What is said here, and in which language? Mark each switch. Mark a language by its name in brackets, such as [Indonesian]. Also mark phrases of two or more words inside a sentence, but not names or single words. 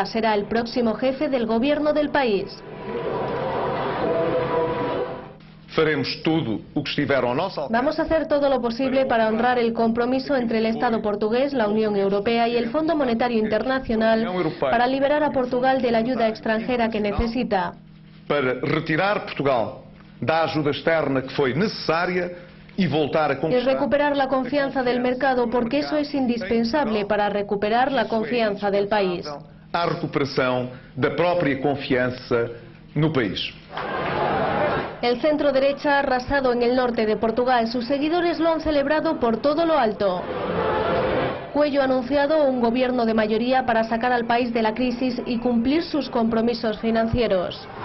[Spanish] Será el próximo jefe del gobierno del país. Vamos a hacer todo lo posible para honrar el compromiso entre el Estado portugués, la Unión Europea y el Fondo Monetario Internacional para liberar a Portugal de la ayuda extranjera que necesita. [Portuguese] Para retirar Portugal da ajuda externa que foi necessária e voltar a [Spanish] Y [Portuguese] conquistar. [Spanish] recuperar la confianza del mercado, porque eso es indispensable para recuperar la confianza del país. [Portuguese] A recuperação da própria confiança no país. [Spanish] El centro derecha ha arrasado en el norte de Portugal. Sus seguidores lo han celebrado por todo lo alto. Coelho ha anunciado un gobierno de mayoría para sacar al país de la crisis y cumplir sus compromisos financieros.